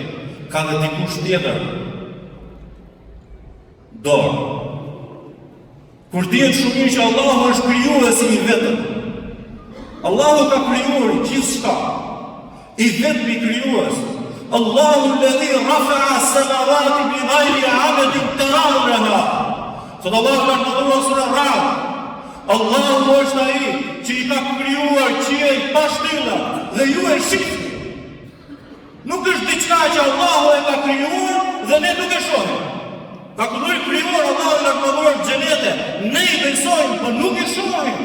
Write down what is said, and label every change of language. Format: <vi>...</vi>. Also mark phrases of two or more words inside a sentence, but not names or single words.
<sq>Ka dhe dikush tjetër dorë. Kur dihet shumë që Allahu është krijuesi i vetëm, Allahu ka krijuar gjithçka, i vetmi krijues.</sq> <ar>الله الذي رفع السماوات بغير عمد ترونها.</ar> <sq>Sot Allahu ka ndërtuar sura Ra'd. Allahu është ai që i ka krijuar qiell pa shtylla dhe ju e shihni. Nuk është diçka që Allahu e ka krijuar dhe ne nuk e shohim. Ka krijuar Allahu e ka krijuar xhenete, ne i besojmë, por nuk e shohim.</sq>